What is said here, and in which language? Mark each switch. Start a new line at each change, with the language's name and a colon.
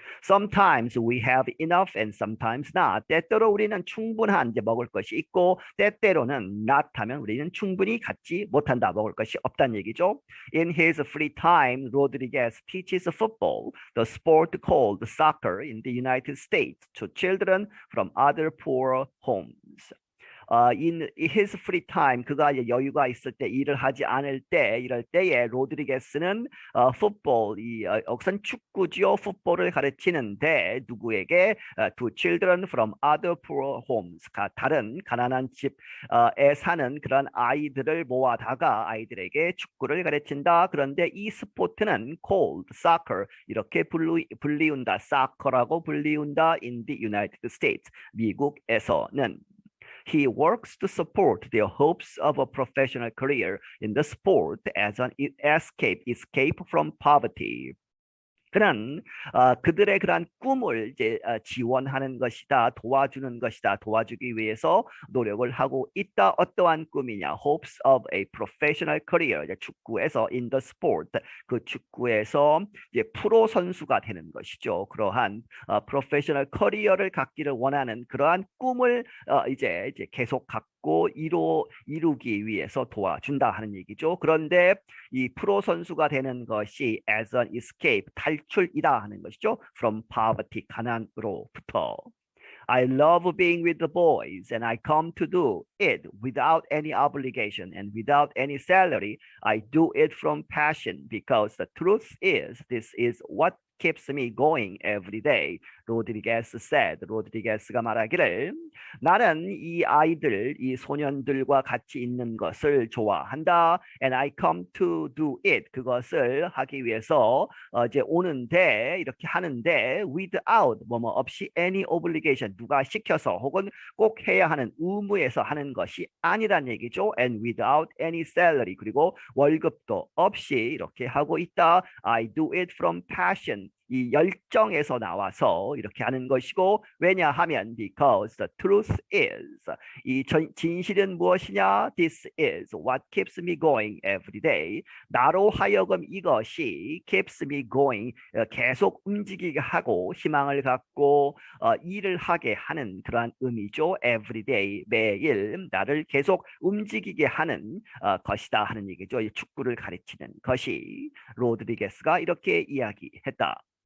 English: Sometimes we have enough and sometimes not.
Korean: 때때로 우리는 충분한 이제 먹을 것이 있고 때때로는
English: not
Korean: 하면 우리는 충분히 갖지 못한다. 먹을 것이 없다는 얘기죠.
English: In his free time, Rodriguez teaches football, the sport called soccer in the United States, to children from other poor homes. In his free time,
Korean: 그가 여유가 있을 때 일을 하지 않을 때 이럴 때에 로드리게스는 풋볼, 우선 축구지요. 풋볼을 가르치는데 누구에게?
English: To children from other poor homes.
Korean: 다른 가난한 집에 사는 그런 아이들을 모아다가 아이들에게 축구를 가르친다. 그런데 이 스포츠는
English: called soccer
Korean: 이렇게 불리운다. soccer라고 불리운다.
English: In the United States.
Korean: 미국에서는.
English: He works to support their hopes of a professional career in the sport as an escape from poverty.
Korean: 그는 그들의 그러한 꿈을 이제 지원하는 것이다, 도와주는 것이다, 도와주기 위해서 노력을 하고 있다. 어떠한 꿈이냐?
English: Hopes of a professional career.
Korean: 이제 축구에서
English: in the sport,
Korean: 그 축구에서 이제 프로 선수가 되는 것이죠. 그러한 프로페셔널 커리어를 갖기를 원하는 그러한 꿈을 이제 계속 갖고 이루기 위해서 도와준다 하는 얘기죠. 그런데 이 프로 선수가 되는 것이
English: as an escape,
Korean: 탈출이다 하는 것이죠.
English: From poverty,
Korean: 가난으로부터.
English: I love being with the boys and I come to do it without any obligation and without any salary. I do it from passion because the truth is this is what keeps me going every day. 로드리게스 said.
Korean: 로드리게스가 말하기를 나는 이 아이들, 이 소년들과 같이 있는 것을 좋아한다.
English: And I come to do it.
Korean: 그것을 하기 위해서 이제 오는데 이렇게 하는데
English: without
Korean: 뭐뭐 없이
English: any obligation
Korean: 누가 시켜서 혹은 꼭 해야 하는 의무에서 하는 것이 아니란 얘기죠.
English: And without any salary
Korean: 그리고 월급도 없이 이렇게 하고 있다.
English: I do it from passion.
Korean: 이 열정에서 나와서 이렇게 하는 것이고 왜냐하면
English: because the truth is
Korean: 이 진실은 무엇이냐?
English: This is what keeps me going every day.
Korean: 나로 하여금 이것이
English: keeps me going
Korean: 계속 움직이게 하고 희망을 갖고 일을 하게 하는 그러한 의미죠.
English: Every day
Korean: 매일 나를 계속 움직이게 하는 것이다 하는 얘기죠. 이 축구를 가르치는 것이 로드리게스가 이렇게 이야기했다.